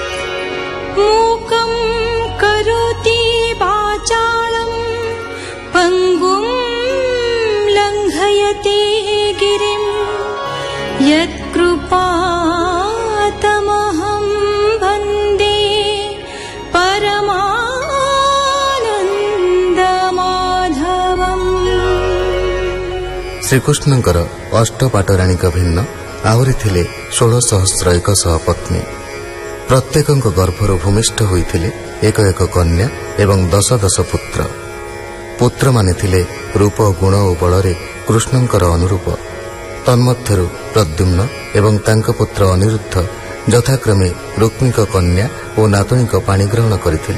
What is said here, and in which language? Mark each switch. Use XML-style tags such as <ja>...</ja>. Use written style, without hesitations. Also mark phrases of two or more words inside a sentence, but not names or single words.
<sa>मूकं करोति वाचालं पङ्गुं लङ्घयति गिरिं यत्कृपातमहं वन्दे परमानन्दमाधवम्।</sa> <or>श्रीकृष्णଙ୍କର ଅଷ୍ଟପାଟରାଣୀଙ୍କ ଭିନ୍ନ ଆହୁରି ଥିଲେ 16,100 ପତ୍ନୀ। ପ୍ରତ୍ୟେକଙ୍କ ଗର୍ଭରୁ ଭୂମିଷ୍ଠ ହୋଇଥିଲେ ଏକ ଏକ କନ୍ୟା ଏବଂ 10 ପୁତ୍ର। ପୁତ୍ରମାନେ ଥିଲେ ରୂପ ଗୁଣ ଓ ବଳରେ କୃଷ୍ଣଙ୍କର ଅନୁରୂପ। ତନ୍ମଧ୍ୟରୁ ପ୍ରଦ୍ୟୁମ୍ନ ଏବଂ ତାଙ୍କ ପୁତ୍ର ଅନିରୁଦ୍ଧ ଯଥାକ୍ରମେ ରୁକ୍ମିଣୀଙ୍କ କନ୍ୟା ଓ ନାତୁଣୀଙ୍କ ପାଣି ଗ୍ରହଣ କରିଥିଲେ।</or>